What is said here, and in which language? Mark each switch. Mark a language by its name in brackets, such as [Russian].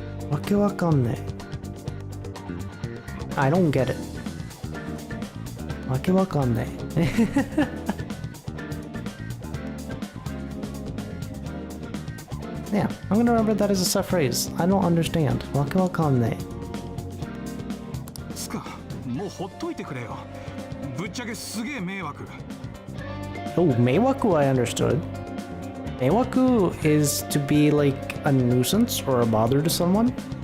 [Japanese] Wake wakanne. [English] I don't get it. [Japanese] Wake wakanne. [English] Yeah, I'm gonna remember that as a set phrase. I don't understand. [Japanese] Wake wakanne. つか、もうほっといてくれよ。ぶっちゃけすげえ迷惑。 [English] Oh, meiwaku I understood. Meiwaku is to be like a nuisance or a bother to someone.